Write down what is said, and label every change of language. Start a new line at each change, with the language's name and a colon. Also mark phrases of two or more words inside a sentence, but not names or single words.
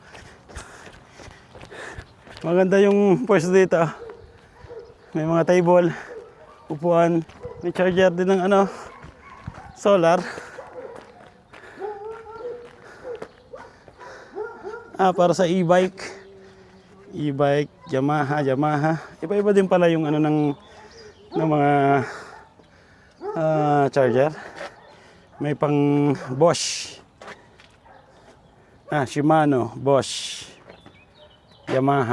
Filipino: Maganda yung pwesto dito. May mga table, upuan, may charger din ng solar. Para sa e-bike. E-bike, Yamaha. Iba-iba din pala yung ng mga charger. May pang Bosch. Shimano, Bosch, Yamaha.